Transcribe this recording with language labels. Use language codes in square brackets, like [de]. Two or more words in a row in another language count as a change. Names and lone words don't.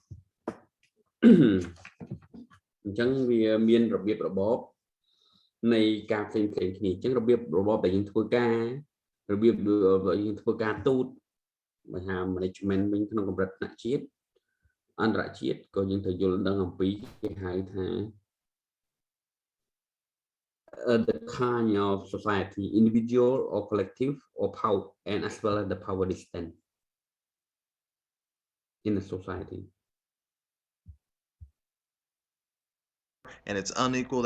[km] អញ្ចឹងវាមានរបៀបរបបនៃការផ្សេងៗគ្នាអញ្ចឹងរបៀបរបបដែលយើងធ្វើការរបៀបយើងធ្វើការទូតបើថា management វិញក្នុងកម្រិតថ្នាក់ជាតិអន្តរជាតិក៏យើងត្រូវយល់ដឹងអំពីគេហៅថា [en] the kind of society individual or collective or power and as well as the power distance in the society and it's unequal.